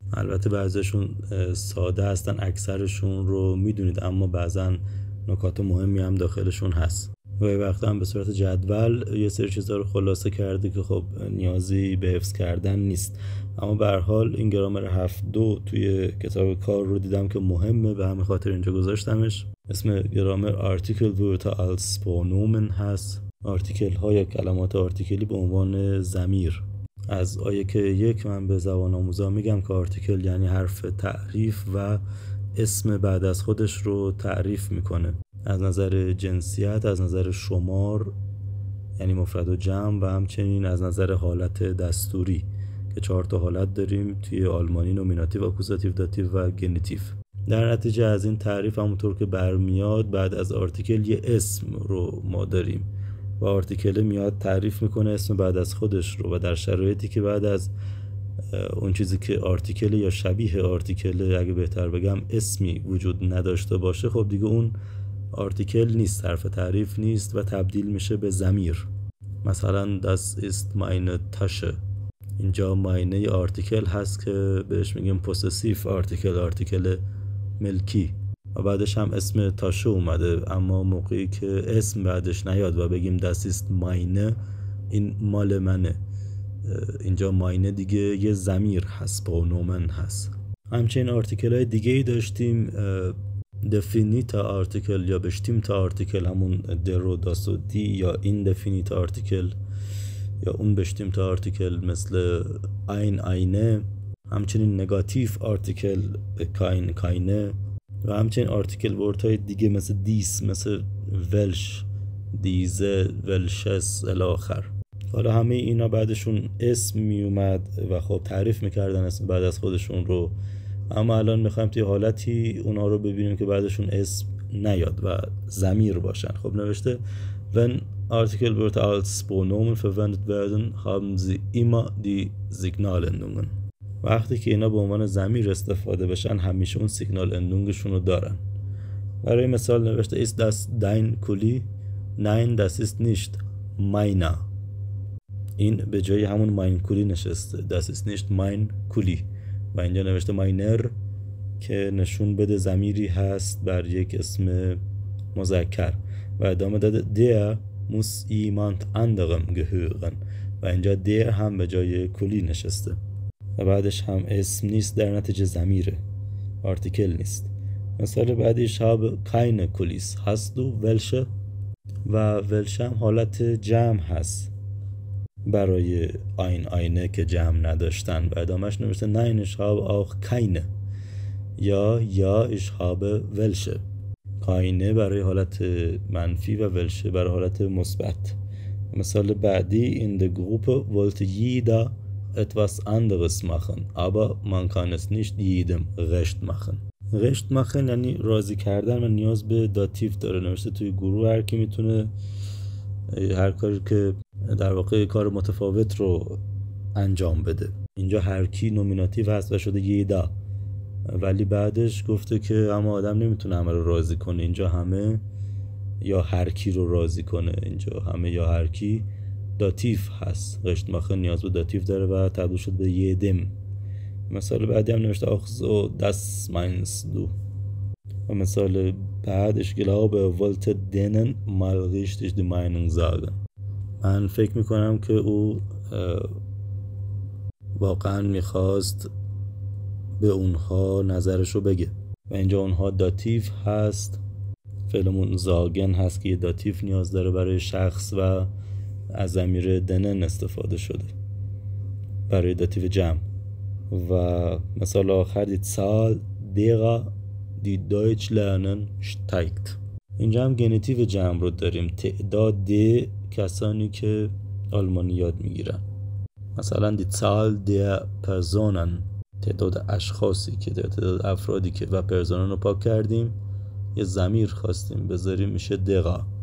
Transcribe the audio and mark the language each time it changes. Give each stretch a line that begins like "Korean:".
Persian: البته بعضیشون ساده هستن، اکثرشون رو میدونید، اما بعضا نکات مهمی هم داخلشون هست. و یه وقت هم به صورت جدول یه سری چیزا رو خلاصه کرده که خب نیازی به حفظ کردن نیست. اما به هر حال این گرامر 7.2 توی کتاب کار رو دیدم که مهمه، به همین خاطر اینجا گذاشتمش. اسم گرامر
German: Artikel Wörter als Pronomen هست.
Persian: آرتیکل ها یا کلمات آرتیکلی به عنوان ضمیر. از آیه که 1 من به زبان آموزا میگم که آرتیکل یعنی حرف تعریف و اسم بعد از خودش رو تعریف میکنه. از نظر جنسیت، از نظر شمار یعنی مفرد و جمع، و همچنین از نظر حالت دستوری که 4 تا حالت داریم توی آلمانی: نومیناتیو، آکوزاتیو، داتیو و گنیتیو. در نتیجه از این تعریف همونطور که برمیاد بعد از آرتیکل یه اسم رو ما داریم و آرتیکل میاد تعریف میکنه اسم بعد از خودش رو. و در شرایطی که بعد از اون چیزی که آرتیکل یا شبیه آرتیکل، اگه بهتر بگم، اسمی وجود نداشته باشه، خب دیگه اون آرتیکل نیست، حرف تعریف نیست و تبدیل میشه به ضمیر.
German: مثلا das ist meine Tasche.
Persian: اینجا ماینه آرتیکل هست که بهش میگیم پوسسیف آرتیکل ملکی، و بعدش هم اسم تاشه اومده. اما موقعی که اسم بعدش نیاد و بگیم
German: das ist meine،
Persian: این مال منه، اینجا ماینه دیگه یه ضمیر هست، پرونومن هست. همچنین آرتیکل های دیگه ای داشتیم، دفینیتا آرتیکل یا بشتیمتا آرتیکل، همون درو داسو دی، یا این دفینیتا آرتیکل یا اون بشتیمتا آرتیکل مثل این، اینه. همچنین نگاتیف آرتیکل کاین، کاینه. و همچنین آرتیکل ورد های دیگه مثل دیس، مثل ولش، دیزه، ولشس الاخر. حالا همه اینا بعدشون اسم می اومد و خب تعریف میکردن اسم بعد از خودشون رو، اما الان میخوایم توی حالتی اونا رو ببینیم که بعدشون اسم نیاد و ضمیر باشن. خب نوشته
German: wenn Artikelwörter als Pronomen verwendet werden, haben sie immer die Signalendungen.
Persian: وقتی که اینا به عنوان ضمیر استفاده بشن همیشه اون سیگنال اندونگشون رو دارن. برای مثال نوشته
German: ist das dein Kuli? Nein, das ist nicht meiner.
Persian: این به جای همون ماین کولی نشسته.
German: Das ist nicht mein Kuli.
Persian: و اینجا نوشته ماینر که نشون بده ضمیری هست بر یک اسم مذکر و ادامه داده
German: der muss jemand anderem gehören
Persian: و اینجا der هم به جای کلی نشسته و بعدش هم اسم نیست، در نتیجه ضمیره، آرتیکل نیست. مثال بعدیش
German: habe keine Kulis hast du welche و welche
Persian: هم حالت جمع هست برای
German: eine
Persian: که جمع نداشتن و ادامهش نوشته
German: nein ich habe auch keine یا ich habe welche.
Persian: keine برای حالت منفی و welche برای حالت مثبت. مثال بعدی
German: in der Gruppe wollte jeder etwas anderes machen aber man kann es nicht jedem recht machen.
Persian: recht machen یعنی راضی کردن و نیاز به داتیو داره. نوشته توی گروه هر کی میتونه هر کاری که در واقع کار متفاوت رو انجام بده. اینجا هر کی نومیناتیو هست و شده یدا، ولی بعدش گفته که اما آدم نمیتونه همه رو راضی کنه. اینجا همه یا هر کی رو راضی کنه، اینجا همه یا هر کی داتیو هست. رشت ماخه نیاز به داتیو داره و تبدیل شد به یدم. مثال بعدی هم نوشته
German: auch so das meinst du.
Persian: و مثال بعدش
German: glaube wollte denen mal richtig die Meinung sagen.
Persian: من فکر میکنم که او واقعا میخواست به اونها نظرش رو بگه و اینجا اونها داتیو هست. فعلمون زاگن هست که یه داتیو نیاز داره برای شخص و از ضمیر دنن استفاده شده برای داتیو جمع. و مثال آخر
German: die Zahl derer die Deutsch lernen steigt.
Persian: اینجا هم گنتیو جمع رو داریم، تعداد کسانی که آلمانی یاد میگیرن. مثلا
German: die Zahl der Personen،
Persian: تعداد اشخاصی که تعداد افرادی که و پرسونن رو پاک کردیم یه ضمیر خواستیم بذاریم میشه دقا.